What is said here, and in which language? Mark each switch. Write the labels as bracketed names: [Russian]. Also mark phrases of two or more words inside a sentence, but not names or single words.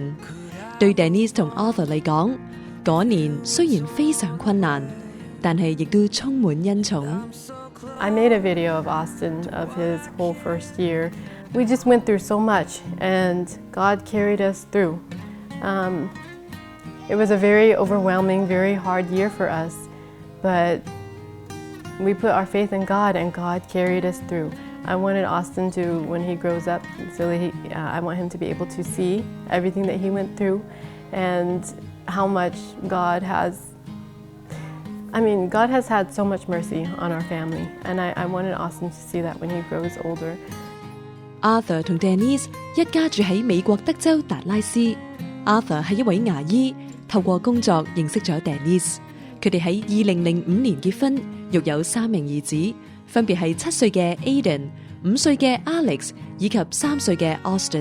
[Cantonese] 對 Denise 同 Arthur 嚟講，嗰年雖然非常困難，但係亦都充滿恩寵。 [English] I made a video of Austin of his whole first year. We just went through so much, and God carried us through. It was a very overwhelming, very hard year for us, but we put our faith in God, and God carried us through. I wanted Austin to, when he grows up, so that I want him to be able to see everything that he went through, and how much God has had so much mercy on our family, and I wanted Austin to see that when he grows older. [Cantonese] Arthur 同 Denise 一家住喺美國德州達拉斯。Arthur 係一位牙醫，透過工作認識咗 Denise。佢哋喺2005年結婚，育有3名兒子，分別係7歲嘅 Aiden、5歲嘅 Alex 以及3歲嘅 Austin。